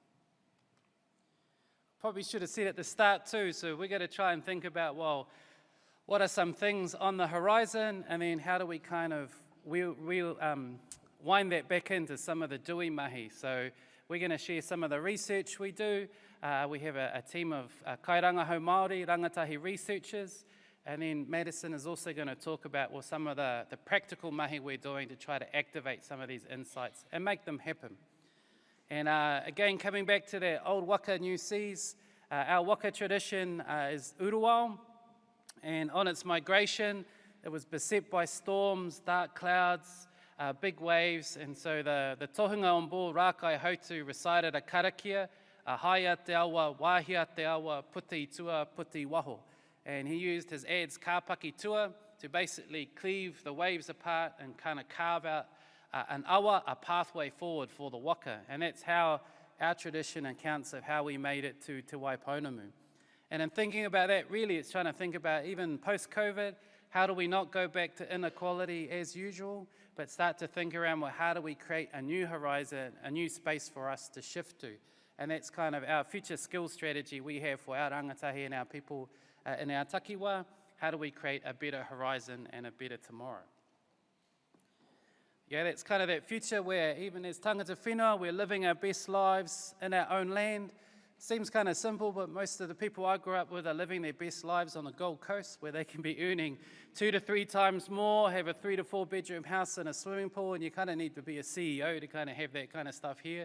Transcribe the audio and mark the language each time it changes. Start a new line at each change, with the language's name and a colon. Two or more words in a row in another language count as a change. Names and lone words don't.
English: Probably should have said at the start too, so we're going to try and think about, well, what are some things on the horizon, and then how do we kind of wind that back into some of the dewey mahi. So we're going to share some of the research we do. We have a team of
Māori: kairangahau Māori,
English: rangatahi researchers, and then Madison is also going to talk about, well, some of the practical mahi we're doing to try to activate some of these insights and make them happen. And again, coming back to that old Waka, new seas, our Waka tradition is uruwao, and on its migration, it was beset by storms, dark clouds, big waves, and so the tohunga on board Rākai Hautu recited a karakia,
Māori: a haia te awa, wāhia te awa, puti tua, puti waho.
English: And he used his adze kāpaki tua to basically cleave the waves apart and kind of carve out an awa, a pathway forward for the waka. And that's how our tradition accounts of how we made it to Te Waipounamu. And in thinking about that, really it's trying to think about even post-COVID, how do we not go back to inequality as usual, but start to think around, well, how do we create a new horizon, a new space for us to shift to? And that's kind of our future skills strategy we have for our rangatahi and our people in our takiwa. How do we create a better horizon and a better tomorrow? Yeah, that's kind of that future where even as
Māori: tangata whenua,
English: we're living our best lives in our own land. Seems kind of simple, but most of the people I grew up with are living their best lives on the Gold Coast, where they can be earning 2 to 3 times more, have a 3 to 4 bedroom house and a swimming pool, and you kind of need to be a CEO to kind of have that kind of stuff here.